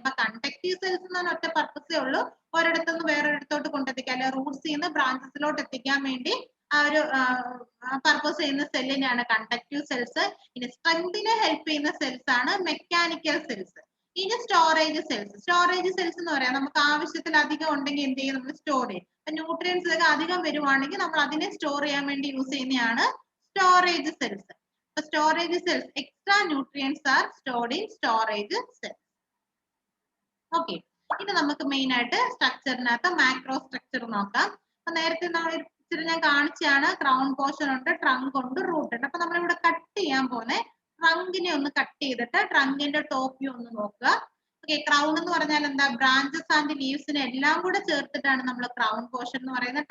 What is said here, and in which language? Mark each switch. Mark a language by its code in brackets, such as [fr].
[ml] അപ്പൊ conductive cells എന്ന് പറഞ്ഞ ഒറ്റ പർപ്പസേ ഉള്ളൂ, ഒരിടത്തുനിന്ന് വേറൊരിടത്തോട്ട് കൊണ്ടെത്തിക്കാൻ, അല്ലെ റൂട്ട്സിൽ നിന്ന് ബ്രാഞ്ചസിലോട്ട് എത്തിക്കാൻ വേണ്ടി ആ ഒരു പർപ്പസ് ചെയ്യുന്ന സെല്ലിനെയാണ് കണ്ടക്റ്റീവ് സെൽസ്. ഇനി സ്ട്രെങ്തിനെ ഹെൽപ്പ് ചെയ്യുന്ന സെൽസ് ആണ് മെക്കാനിക്കൽ സെൽസ്. ഇനി സ്റ്റോറേജ് സെൽസ്. സ്റ്റോറേജ് സെൽസ് എന്ന് പറയാം, നമുക്ക് ആവശ്യത്തിൽ അധികം ഉണ്ടെങ്കിൽ എന്ത് ചെയ്യും, നമ്മൾ സ്റ്റോർ ചെയ്യും. അപ്പൊ ന്യൂട്രിയൻസ് ഒക്കെ അധികം വരുവാണെങ്കിൽ നമ്മൾ അതിനെ സ്റ്റോർ ചെയ്യാൻ വേണ്ടി യൂസ് ചെയ്യുന്നതാണ് storage cells. [en] So storage cells, extra nutrients are stored in storage cells. Okay. [ml] ഇനി നമുക്ക് മെയിൻ ആയിട്ട് സ്ട്രക്ചറിനകത്ത് മാക്രോ സ്ട്രക്ചർ നോക്കാം. അപ്പൊ നേരത്തെ ഞാൻ കാണിച്ചാണ്, ക്രൗൺ പോർഷൻ ഉണ്ട്, ട്രങ്ക് ഉണ്ട്, റൂട്ട് ഉണ്ട്. അപ്പൊ നമ്മളിവിടെ കട്ട് ചെയ്യാൻ പോകുന്ന ട്രങ്കിനെ ഒന്ന് കട്ട് ചെയ്തിട്ട് ട്രങ്കിന്റെ ടോപ്പ് വ്യൂ ഒന്ന് നോക്കുക. ഓക്കെ, ക്രൗൺ എന്ന് പറഞ്ഞാൽ എന്താ, ബ്രാഞ്ചസ് ആൻഡ് ലീവ്സിനെ എല്ലാം കൂടെ ചേർത്തിട്ടാണ് നമ്മൾ ക്രൗൺ പോർഷൻ എന്ന് പറയുന്നത്.